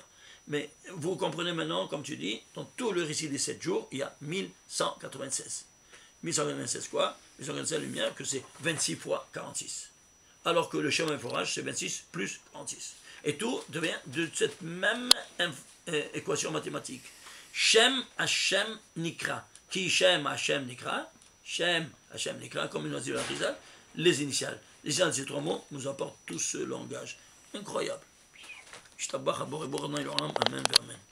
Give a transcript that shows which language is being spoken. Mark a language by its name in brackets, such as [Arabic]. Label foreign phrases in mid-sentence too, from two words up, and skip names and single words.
[French] Mais vous comprenez maintenant, comme tu dis, dans tout le récit des 7 jours, il y a 1196. 1196 quoi? 1196 lumière, que c'est 26 fois 46. Alors que le chemin et forage, c'est 26 plus 46. Et tout devient de cette même équation mathématique. [Hebrew] שם השם נקרא. Qui שם השם נקרא? שם השם נקרא, [French] comme il nous a dit la Rizal, les initiales. Les initiales de ces 3 mots nous apportent tout ce langage. Incroyable. Amen.